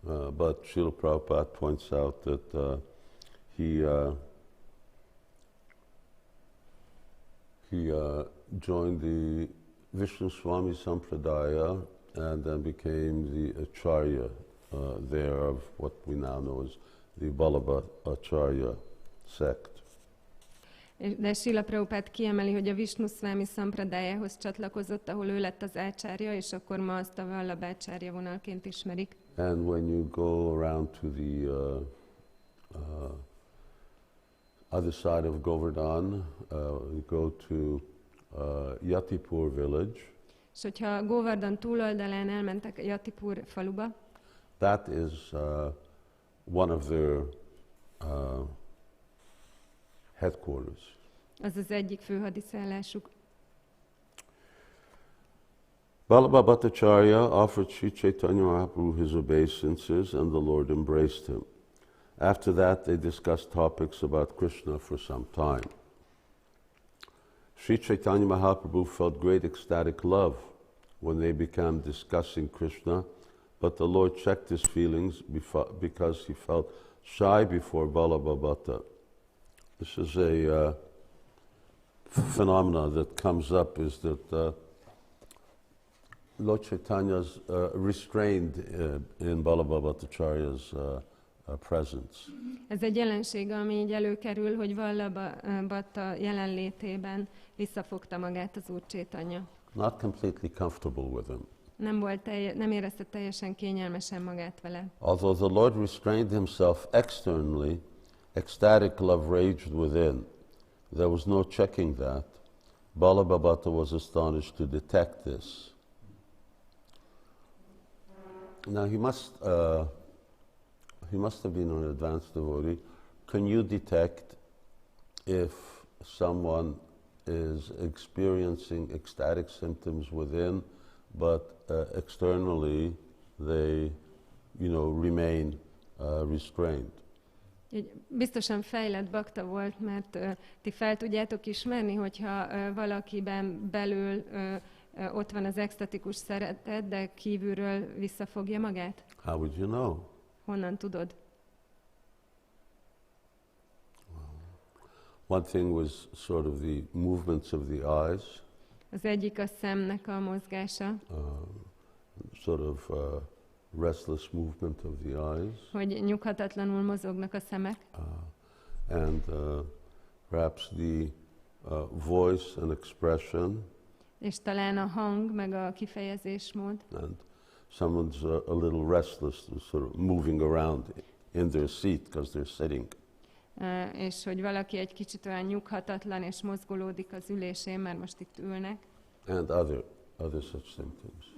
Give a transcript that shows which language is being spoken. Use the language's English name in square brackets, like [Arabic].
[English] But Srila Prabhupada points out that he joined the Vishnu Swami Sampradaya and then became the Acharya there of what we now know as the Vallabha Acharya sect. [Hungarian] De Srila Prabhupád kiemeli, hogy a Vishnu Swami Sampradájához csatlakozott, ahol ő lett az ácsárja, és akkor ma azt a Vallabhácárya vonalként ismerik. [English] And when you go around to the other side of Govardhan, you go to Yatipur village. [Hungarian] És hogyha Govardhan túloldalán elmentek Yatipur faluba, [English] that is one of their headquarters. [Hungarian] Az az egyik főhadiszállásuk. [English] Vallabha Bhattacharya offered Sri Caitanya Mahaprabhu his obeisances and the Lord embraced him. After that they discussed topics about Krishna for some time. Sri Caitanya Mahaprabhu felt great ecstatic love when they began discussing Krishna, but the Lord checked his feelings because he felt shy before Vallabha Bhatta. This is a phenomena that comes up, is that Lord Chaitanya's restrained in Vallabha Bhattacharya's presence. [Hungarian] Ez egy jelenség, ami így előkerül, hogy Vallabha Bhatta jelenlétében visszafogta magát az Úr Caitanya. [English] Not completely comfortable with him. [Hungarian] Nem érezte teljesen kényelmesen magát vele. [English] Although the Lord restrained himself externally, ecstatic love raged within. There was no checking that. Vallabha Bhatta was astonished to detect this. Now he must have been an advanced devotee. Can you detect if someone is experiencing ecstatic symptoms within, but externally they, remain restrained? [Hungarian] Biztosan fejlett bakta volt, mert ti fel tudjátok ismerni, hogyha valakiben belül ott van az extatikus szeretet, de kívülről visszafogja magát? [English] How would you know? [Hungarian] Honnan tudod? [English] One thing was sort of the movements of the eyes. [Hungarian] Az egyik a szemnek a mozgása. [English] Sort of restless movement of the eyes. [Hungarian] Hogy nyughatatlanul mozognak a szemek. [English] And perhaps the voice and expression. [Hungarian] És talán a hang, meg a kifejezésmód. [English] And someone's a little restless, sort of moving around in their seat because they're sitting. [Hungarian] És hogy valaki egy kicsit olyan nyughatatlan és mozgolódik az ülésén, mert most itt ülnek. [English] And other such symptoms.